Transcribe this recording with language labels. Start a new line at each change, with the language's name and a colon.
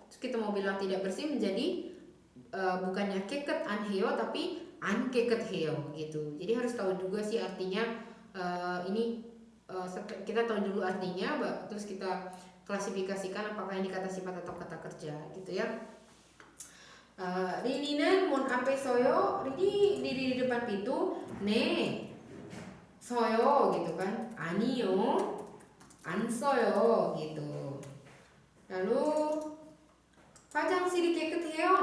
Indonesian: Terus kita mau bilang tidak bersih menjadi bukannya
Korean: 깨끗 안 해요
Indonesian: tapi
Korean: 안 깨끗해요
Indonesian: gitu. Jadi harus tahu juga sih artinya. Ini kita tahu dulu artinya, terus kita klasifikasikan apakah ini kata sifat atau kata kerja gitu ya.
Korean: Rini는 문 앞에 서요.
Indonesian: Rini diri di depan pintu.
Korean: 네 서요
Indonesian: gitu kan.
Korean: 아니요 안 써요
Indonesian: gitu. Lalu
Korean: 화장실이 깨끗해요.